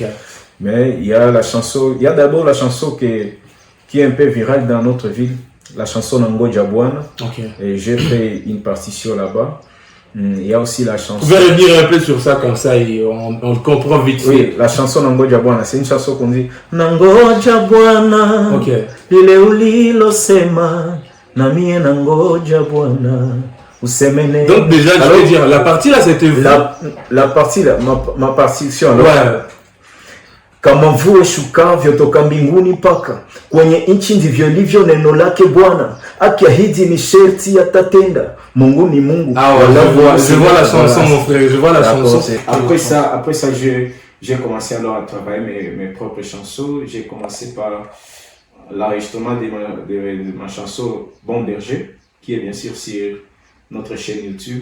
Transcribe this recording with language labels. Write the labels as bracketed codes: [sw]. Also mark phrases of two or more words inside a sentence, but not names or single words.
[fr] Mais il y a d'abord la chanson qui est un peu virale dans notre ville, la chanson Nango Jabwana. Okay. Et j'ai fait une partition là-bas. Il y a aussi la chanson. Vous pouvez revenir un peu sur ça comme ça et on le comprend vite fait. Oui, la chanson Nango Jabwana, c'est une chanson qu'on dit Nango Jabwana. Ok. [sw] Lile ulilo sema na mie Nango Jabwana. [fr] Donc déjà, je veux dire, la partie là, c'était la partie là, ma partition. Ouais. [sw] Kama mvua ishukavyo toka mbinguni mpaka kwenye nchi ndivyo livyo neno lake Bwana, akiahidi ni sherti atatenda. Mungu ni Mungu. [fr] Ah ouais, je vois la chanson, mon frère, je vois la chanson. Après ça, j'ai commencé alors à travailler mes propres chansons. J'ai commencé par l'enregistrement de ma chanson Bon Berger, qui est bien sûr sur notre chaîne YouTube.